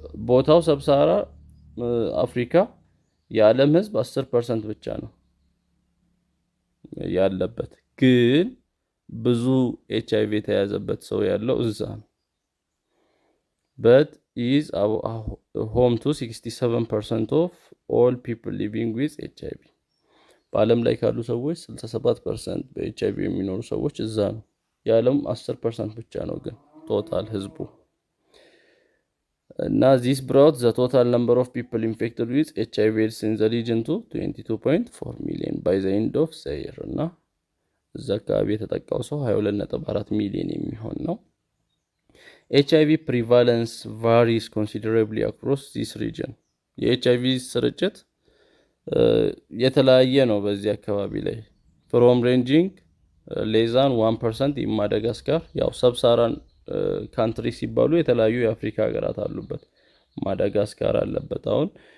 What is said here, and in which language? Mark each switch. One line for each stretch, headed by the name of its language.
Amharic: ቦታው ሰብሳራ አፍሪካ የዓለም ህዝብ 10% ብቻ ነው ያለበት፣ ግን ብዙ ኤችአይቪ የተያዘበት ሰው ያለው እዛ ነው።
English: But is home to 67% of all people living with HIV.
Amharic: በዓለም ላይ ካሉ ሰዎች 67% በኤችአይቪ የሚኖሩ ሰዎች እዛ ነው። የዓለም 10% ብቻ ነው ግን ቶታል ህዝቡ።
English: Now this brought the total number of people infected with HIV AIDS in the region to 22.4 million by the end of the year.
Amharic: እና እዛ አካባቢ የተጠቃው ሰው 22.4 ሚሊዮን የሚሆን ነው።
English: HIV prevalence varies considerably across this region.
Amharic: የኤችአይቪ ስርጭት የተለያየ ነው በዚህ አካባቢ ላይ
English: ፍሮም ሬንጂንግ ሌዛን 1% ኢን ማዳጋስካር።
Amharic: ያው ሰብሳራን ካንትሪ ሲባሉ የተለያዩ የአፍሪካ ሀገራት አሉበት። ማዳጋስካር አለበት። አሁን